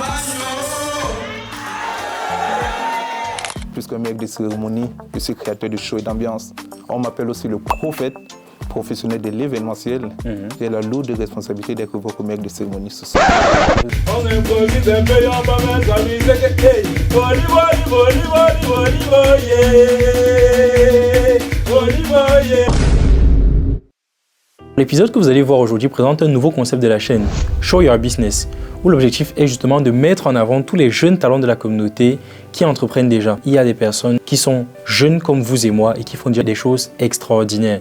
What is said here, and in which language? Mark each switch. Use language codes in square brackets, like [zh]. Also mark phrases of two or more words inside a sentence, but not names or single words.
[fr] Plus qu'un maître de cérémonie, je suis créateur de shows et d'ambiance. On m'appelle aussi le prophète professionnel de l'événementiel. J'ai la lourde responsabilité d'être votre maître de cérémonie ce soir. On improvise un peu, on va mettre la musique. Hey, boli, boli, boli, boli, boli, boli, boli. L'épisode que vous allez voir aujourd'hui présente un nouveau concept de la chaîne, Show Your Business, où l'objectif est justement de mettre en avant tous les jeunes talents de la communauté qui entreprennent déjà. Il y a des personnes qui sont jeunes comme vous et moi et qui font déjà des choses extraordinaires.